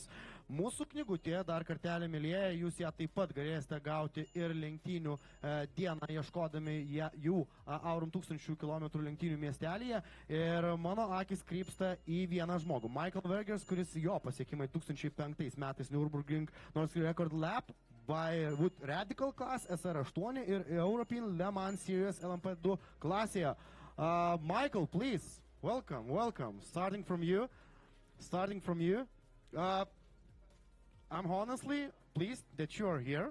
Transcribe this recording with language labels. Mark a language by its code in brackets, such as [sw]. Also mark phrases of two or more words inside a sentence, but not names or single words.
[lt] Mūsų knygutė, dar kartelį mylėję, jūs ją taip pat galėsite gauti ir lenktynių dieną, ieškodami jų Aurum 1000 km lenktynių miestelėje. Ir mano akis krypsta į vieną žmogų, Michael Vergers, kuris jo pasiekimai 2005 metais Nürburgring [en] North Record Lab with Radical Class SR8 [lt] ir European Le Mans Series LMP2 klasėje. [en] Michael, please, welcome. Starting from you. I'm honestly pleased that you are here.